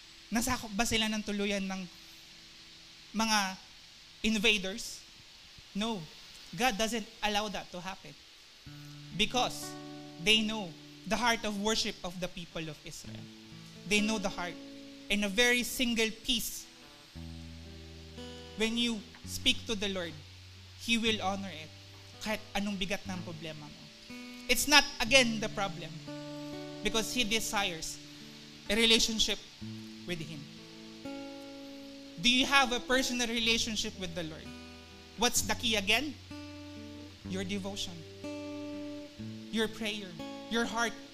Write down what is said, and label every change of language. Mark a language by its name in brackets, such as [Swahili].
[Filipino] Nasakop ba sila ng tuluyan ng mga invaders? [English] No, God doesn't allow that to happen. Because they know the heart of worship of the people of Israel. They know the heart. And a very single piece, when you speak to the Lord, He will honor it. [Filipino] Kahit anong bigat ng problema mo. [English] It's not, again, the problem. Because He desires a relationship with Him. Do you have a personal relationship with the Lord? What's the key again? Your devotion. Your prayer. Your heart.